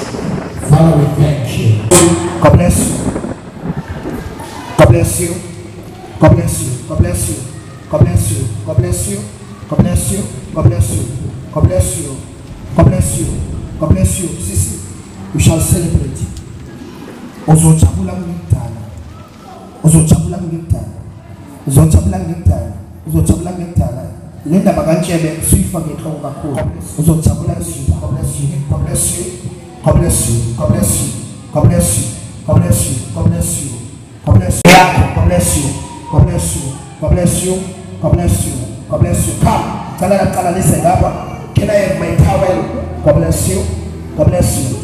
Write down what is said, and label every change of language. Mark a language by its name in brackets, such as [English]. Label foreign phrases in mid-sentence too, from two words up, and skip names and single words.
[English] Father, we thank you. God bless you. God bless you. God bless you. God bless you. God bless you. God bless you. God bless you. God bless you. God bless you. God bless you. God bless you. Sisi, we shall celebrate. [Zulu] Uzochabula ngimtana. Uzochabula ngimtana. Uzochabula ngimtana. Uzochabula ngimtana. Lenda bakantshebe suyifake enhloko kakhulu. Uzochabula ngimtana. [English] God bless you. God bless you. God bless you. God bless you. God bless you. God bless you. God bless you. God bless you. God bless you. God bless you. God bless you. God bless you. God bless you. Come. Kala listen up. Can I have my towel? God bless you. God bless you.